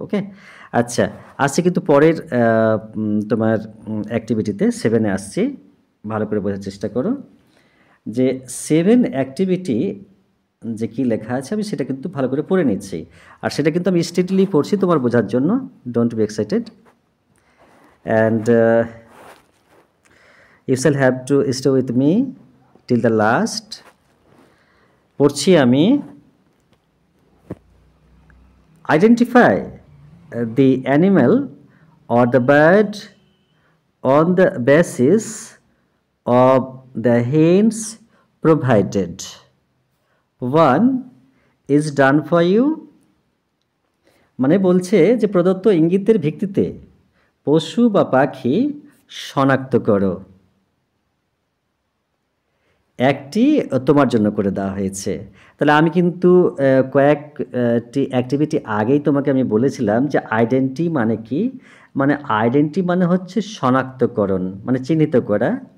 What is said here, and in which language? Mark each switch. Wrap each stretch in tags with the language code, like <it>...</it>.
<bn>ওকে, আচ্ছা আসছি কিন্তু পরের তোমার অ্যাক্টিভিটিতে 7-এ আসছি, ভালো করে বোঝার চেষ্টা করো যে 7 অ্যাক্টিভিটি যে কি লেখা আছে আমি সেটা কিন্তু ভালো করে পড়ে নিচ্ছি, আর সেটা কিন্তু আমি স্ট্রিক্টলি পড়ছি তোমার বোঝার জন্য।</bn> <en>Don't be excited and you shall have to stay with me till the last.</en> <bn>পড়ছি আমি।</bn> <en>Identify the animal or the bird on the basis of the hints provided. 1 is done for you,</en> <bn>মানে বলছে যে প্রদত্ত ইঙ্গিতের ভিত্তিতে পশু বা পাখি শনাক্ত করো। একটি তোমার জন্য করে দেওয়া হয়েছে। তাহলে আমি কিন্তু কয়েকটি অ্যাক্টিভিটি আগেই তোমাকে আমি বলেছিলাম যে আইডেন্টি মানে কি, মানে আইডেন্টি মানে হচ্ছে শনাক্তকরণ, মানে চিহ্নিত করা।</bn>